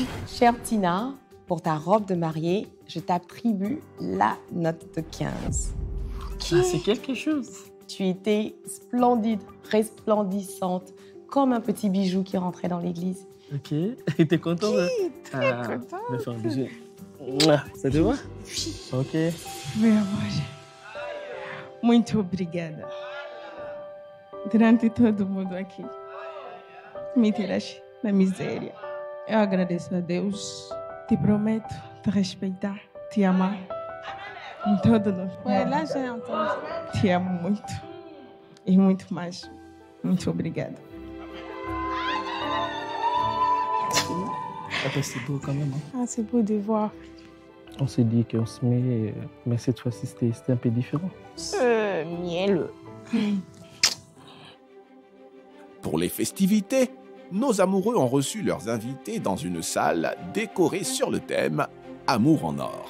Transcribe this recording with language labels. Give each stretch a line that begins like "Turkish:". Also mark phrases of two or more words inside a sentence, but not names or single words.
French: Chère Tina, pour ta robe de mariée, je t'attribue la note de 15. Ah, c'est quelque chose. Tu étais splendide, resplendissante, comme un petit bijou qui rentrait dans l'église. Ok. Et t'es content? Très contente. Je vais faire un bisou. Mouah, ça te va? Oui. Ok.
Portuguese: Meu amor, muito obrigada. Durante todo mundo aqui, me tiraste da miséria. Eu agradeço a Deus. Te prometo te respeitar, te amar. Em todo o
French: Ouais, là, j'ai entendu.
Portuguese: Te amo muito. E muito mais. Muito obrigada.
French: Attends, c'est beau quand même. Hein. Ah, c'est beau de voir. On s'est dit qu'on se met, mais cette fois-ci c'était un peu différent. Mielleux. Pour les festivités, nos amoureux ont reçu leurs invités dans une salle décorée sur le thème « Amour en or ».